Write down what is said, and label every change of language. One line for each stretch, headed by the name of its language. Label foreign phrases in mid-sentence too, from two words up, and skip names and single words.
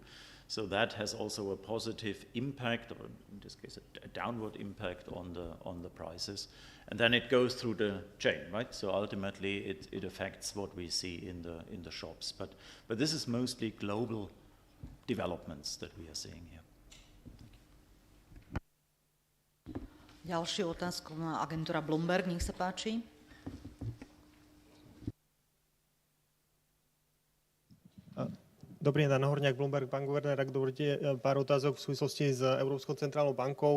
English: So that has also a positive impact, or in this case a downward impact on the prices. And then it goes through the chain, right? So ultimately it affects what we see in the shops. But this is mostly global developments that we are seeing here.
Slovak: Ďalšiu otázku má agentúra Bloomberg, nech sa páči. Dobrý deň, Dan Horňák, Bloomberg, pán guvernér, ak dovolíte pár otázok v súvislosti s Európskou centrálnou bankou.